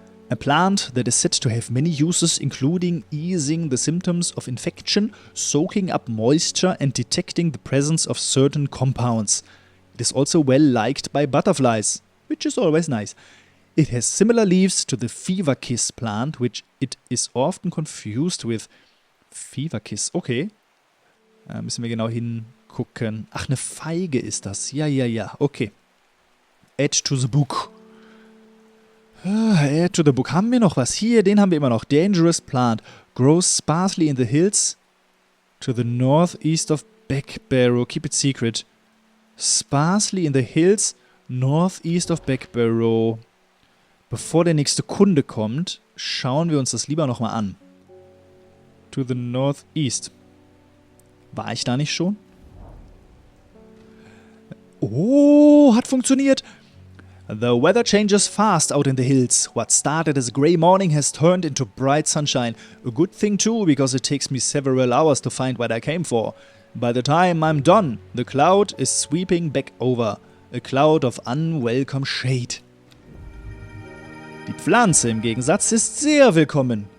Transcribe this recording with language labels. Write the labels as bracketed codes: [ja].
[en] A plant that is said to have many uses, including easing the symptoms of infection, soaking up moisture, and detecting the presence of certain compounds. It is also well liked by butterflies, which is always nice. It has similar leaves to the fever kiss plant, which it is often confused with. Fever kiss, okay. [de] Müssen wir genau hingucken. Ach, eine Feige ist das. Ja, okay. [en] Add to the book. Add to the book. [de] Haben wir noch was? Hier, den haben wir immer noch. [en] Dangerous plant. Grows sparsely in the hills to the northeast of Beckbarrow. Keep it secret. Sparsely in the hills northeast of Beckbarrow. [de] Bevor der nächste Kunde kommt, schauen wir uns das lieber nochmal an. [en] To the northeast. [de] War ich da nicht schon? Oh, hat funktioniert. [en] The weather changes fast out in the hills. What started as a grey morning has turned into bright sunshine. A good thing too, because it takes me several hours to find what I came for. By the time I'm done, the cloud is sweeping back over. A cloud of unwelcome shade. [de] Die Pflanze im Gegensatz ist sehr willkommen.